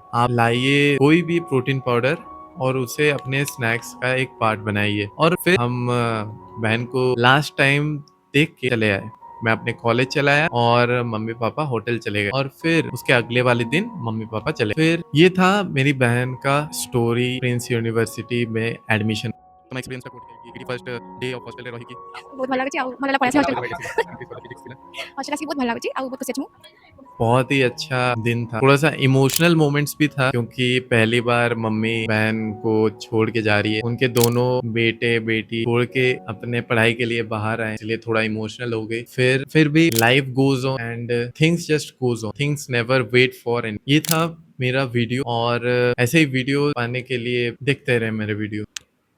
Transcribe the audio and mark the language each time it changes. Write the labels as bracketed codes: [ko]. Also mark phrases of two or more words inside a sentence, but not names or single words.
[hi] आप लाइए कोई भी [en] protein powder [hi] और उसे अपने स्नैक्स का एक पार्ट बनाइए। और फिर हम बहन को [en] last time [hi] देख के चले आए। मैं अपने कॉलेज चला आया और मम्मी पापा होटल चले गए और फिर उसके अगले वाले दिन मम्मी पापा चले। फिर ये था मेरी बहन का स्टोरी प्रिंस यूनिवर्सिटी में एडमिशन। [or] ତମ ଏକ୍ସପିରିଏନ୍ସଟା କୋଉଠି ଏଇଠି [en] first day of [or] ହଷ୍ଟେଲରେ ରହିକି ବହୁତ ଭଲ ଲାଗୁଛି ଆଉ ଭଲ ଲାଗିଲା ପଳେଇ ଆସିବା କେମିତି ହଷ୍ଟେଲ ଲାଗିଲା ଫିଜିକ୍ସ ଥିଲା? ହଷ୍ଟେଲ ଆସିକି ବହୁତ ଭଲ ଲାଗୁଛି ଆଉ ବହୁତ ଖୁସି ଅଛି ମୁଁ। [hi] बहुत ही अच्छा दिन था, थोड़ा सा [en] emotional moments [hi] भी था क्योंकि पहली बार मम्मी बहन को छोड़ के जा रही है, उनके दोनों बेटे बेटी छोड़ के अपने पढ़ाई के लिए बाहर आए, इसलिए थोड़ा इमोशनल हो गई। फिर भी [en] life goes on and things just goes on, things never wait for any. [hi] ये था मेरा वीडियो और ऐसे ही वीडियो पाने के लिए देखते रहे मेरे वीडियो।